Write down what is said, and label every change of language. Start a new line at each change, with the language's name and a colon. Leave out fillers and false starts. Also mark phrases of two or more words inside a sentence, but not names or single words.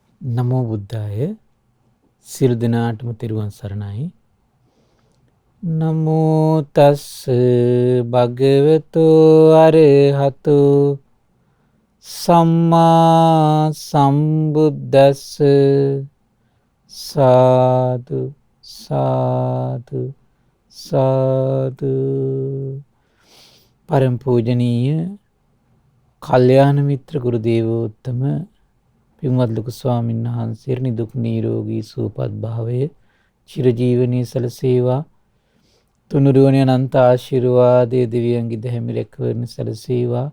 Pali: නමෝ බුද්ධාය.
Sinhala: සියලු දෙනාටම තෙරුවන් සරණයි.
Pali: නමෝ තස්ස භගවතු අරහතු සම්මා සම්බුද්දස්ස.
Sinhala: සාදු සාදු සාදු. පරම පූජනීය කල්යාණ මිත්‍ර ගුරු දේවෝත්තම පින්වත් ලොකු ස්වාමීන් වහන්සේ නිදුක් නිරෝගී සුවපත් භාවයේ චිරජීවනයේ සැලසේවා. තුනුරුවනේ අනන්ත ආශිර්වාදයේ දිව්‍යංගි දැහැමි රැකවරණ සැලසේවා.